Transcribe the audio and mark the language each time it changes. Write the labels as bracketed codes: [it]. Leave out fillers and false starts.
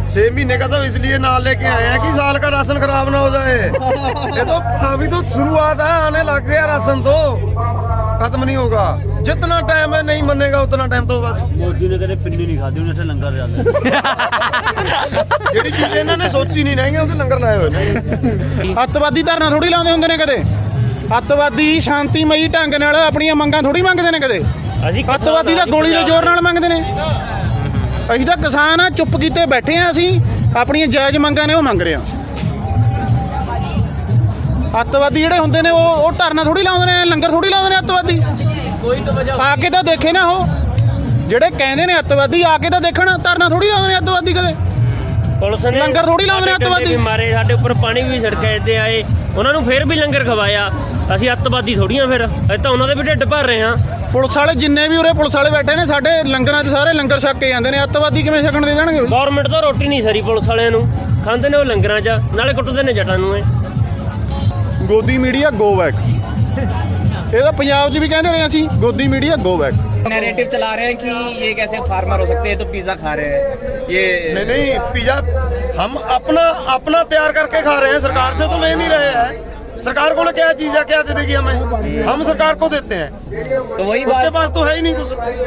[hi] 6 महीने का तो इसलिए ना लेके आए हैं कि साल का राशन खराब ना हो जाए। ये तो अभी तो शुरुआत है, आने लग गया राशन, तो खत्म नहीं होगा। जितना टाइम है नहीं मनेगा उतना टाइम तो बस मोदी ने कदे पिंडी नहीं खाती, उन्हें लंगर जाते [pa] ਜਿਹੜੀ ਚੀਜ਼ ਇਹਨਾਂ ਨੇ ਸੋਚੀ ਨਹੀਂ ਨਹੀਂ ਉਹਦੇ ਲੰਗਰ ਲਾਏ ਹੋਏ ਨੇ। ਅੱਤਵਾਦੀ ਧਰਨਾ ਥੋੜੀ ਲਾਉਂਦੇ ਹੁੰਦੇ ਨੇ ਕਦੇ, ਅੱਤਵਾਦੀ ਸ਼ਾਂਤੀਮਈ ਢੰਗ ਨਾਲ ਆਪਣੀਆਂ ਮੰਗਾਂ ਥੋੜੀ ਮੰਗਦੇ ਨੇ ਕਦੇ, ਅੱਤਵਾਦੀ ਤਾਂ ਗੋਲੀ ਦੇ ਜ਼ੋਰ ਨਾਲ ਮੰਗਦੇ ਨੇ। ਅਸੀਂ ਤਾਂ ਕਿਸਾਨ ਆ, ਚੁੱਪ ਕੀਤੇ ਬੈਠੇ ਆ, ਅਸੀਂ ਆਪਣੀਆਂ ਜਾਇਜ਼ ਮੰਗਾਂ ਨੇ ਉਹ ਮੰਗ ਰਹੇ ਆ। ਅੱਤਵਾਦੀ ਜਿਹੜੇ ਹੁੰਦੇ ਨੇ ਉਹ ਧਰਨਾ ਥੋੜੀ ਲਾਉਂਦੇ ਨੇ, ਲੰਗਰ ਥੋੜੀ ਲਾਉਂਦੇ ਨੇ ਅੱਤਵਾਦੀ। ਆ ਕੇ ਤਾਂ ਦੇਖੇ ਨਾ, ਉਹ ਜਿਹੜੇ ਕਹਿੰਦੇ ਨੇ ਅੱਤਵਾਦੀ ਆ ਕੇ ਤਾਂ ਦੇਖਣ, ਧਰਨਾ ਥੋੜੀ ਲਾਉਂਦੇ ਨੇ ਅੱਤਵਾਦੀ ਕਦੇ, ਪੁਲਿਸ ਨੇ ਲੰਗਰ ਥੋੜੀ ਲਾਉਂਦੇ ਨੇ ਅੱਤਵਾਦੀ। ਮਾਰੇ ਸਾਡੇ ਉੱਪਰ ਪਾਣੀ ਵੀ ਛਿੜਕਿਆ ਇੱਥੇ ਆਏ, ਉਹਨਾਂ ਨੂੰ ਫੇਰ ਵੀ ਲੰਗਰ ਖਵਾਇਆ। ਅਸੀਂ ਅੱਤਵਾਦੀ ਥੋੜੀਆਂ, ਫਿਰ ਅਸੀਂ ਤਾਂ ਉਹਨਾਂ ਦੇ ਵੀ ਢਿੱਡ ਭਰ ਰਹੇ ਹਾਂ। ਪੁਲਿਸ ਵਾਲੇ ਜਿੰਨੇ ਵੀ ਉਰੇ ਪੁਲਿਸ ਵਾਲੇ ਬੈਠੇ ਨੇ, ਸਾਡੇ ਲੰਗਰਾਂ 'ਚ ਸਾਰੇ ਲੰਗਰ ਛਕ ਕੇ ਜਾਂਦੇ ਨੇ, ਅੱਤਵਾਦੀ ਕਿਵੇਂ ਛਕਣ ਦੇ ਜਾਣਗੇ? ਗਵਰਨਮੈਂਟ ਤੋਂ ਰੋਟੀ ਨਹੀਂ ਸਰੀ ਪੁਲਿਸ ਵਾਲਿਆਂ ਨੂੰ, ਖਾਂਦੇ ਨੇ ਉਹ ਲੰਗਰਾਂ 'ਚ, ਨਾਲੇ ਕੁੱਟਦੇ ਨੇ ਜੱਟਾਂ ਨੂੰ। ਗੋਦੀ ਮੀਡੀਆ ਗੋ ਬੈਕ, ਇਹ ਤਾਂ ਪੰਜਾਬ 'ਚ ਵੀ ਕਹਿੰਦੇ ਰਹੇ ਅਸੀਂ, ਗੋਦੀ ਮੀਡੀਆ [hi] गो बैक। नैरेटिव चला रहे हैं कि ये कैसे फार्मर हो सकते हैं, तो पिज़्ज़ा खा रहे हैं ये। नहीं पिज्जा हम अपना तैयार करके खा रहे हैं, सरकार से तो ले नहीं रहे हैं। सरकार को क्या चीज है, क्या दे देगी हमें, हम सरकार को देते हैं, तो वही उसके पास तो है ही नहीं कुछ।